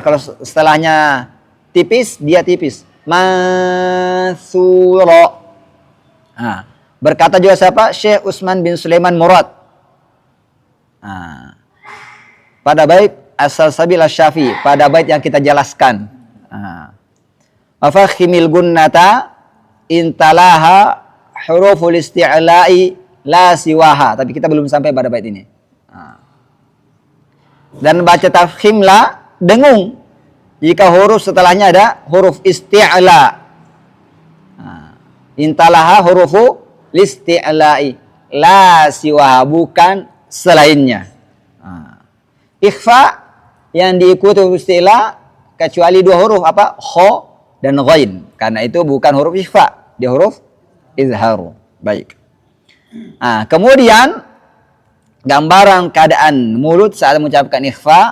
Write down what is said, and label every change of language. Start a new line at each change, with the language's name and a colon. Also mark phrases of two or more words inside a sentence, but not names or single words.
Indonesian: Kalau setelahnya tipis, dia tipis. Mansura. Berkata juga siapa? Syekh Utsman bin Sulaiman Murad. Pada bait As-Salsabil Asy-Syafi, pada bait yang kita jelaskan.
Arabic: وفخم الغنة إن تلاها حروف الاستعلاء لا سواها.
Indonesian: Tapi kita belum sampai pada bait ini. Dan baca tafkhimlah, dengung jika huruf setelahnya ada huruf isti'la.
Arabic: إن تلاها حروف الاستعلاء لا سواها,
Indonesian: bukan selainnya. Ikhfa yang diikuti huruf isti'la kecuali 2 huruf, apa? Kha dan ghain. Karena itu bukan huruf ikhfa, dia huruf izharu. Baik. Nah, kemudian gambaran keadaan mulut saat mengucapkan ikhfa.